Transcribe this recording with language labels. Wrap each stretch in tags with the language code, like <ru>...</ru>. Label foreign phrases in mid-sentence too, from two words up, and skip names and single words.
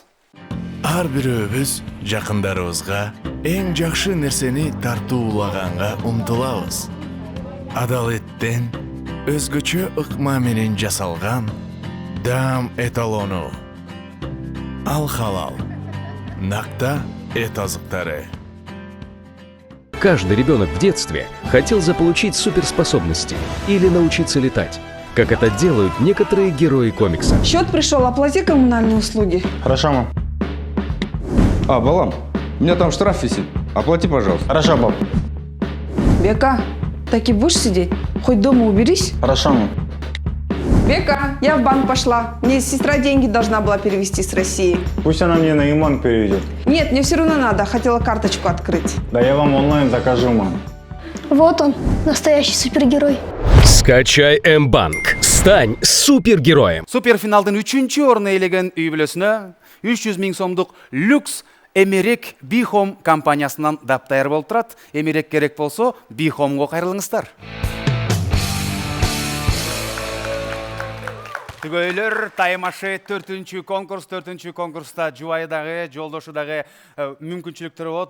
<ky>Ар бирөөбүз жакындарыбызга эң жакшы нерсени тартуулаганга умтулабыз. адал эттен өзгөчө ыкма менен жасалган дам эталону. Ал халал. Накта эт азыктары.</ky> <ru>Каждый ребенок в детстве хотел заполучить суперспособности или научиться летать, как это делают некоторые герои комикса. Счет пришел, оплати коммунальные услуги. Хорошо, мам. А, Балам, у меня там штраф висит. Оплати, пожалуйста. Хорошо, пап. Бека, так и будешь сидеть? Хоть дома уберись. Хорошо, мам. Бека, я в банк пошла. Мне сестра деньги должна была перевести с России. Пусть она мне на ИМАН переведет. Нет, мне все равно надо. Хотела карточку открыть. Да я вам онлайн закажу, мам. Вот он, настоящий супергерой. Скачай М-банк. Стань супергероем.</ru> <ky>Суперфиналдын 3-чү орун ээлеген үй бүлөсүнө 300 000 сомдук люкс Эмерек Бихом компаниясынан даптайыр болуп турат. Эмерек керек болсо Бихомго кайрылыңыздар. Түгөйлөр таймашы 4-чү конкурста жубайы дагы, жолдошу дагы мүмкүнчүлүктөрү болот.</ky>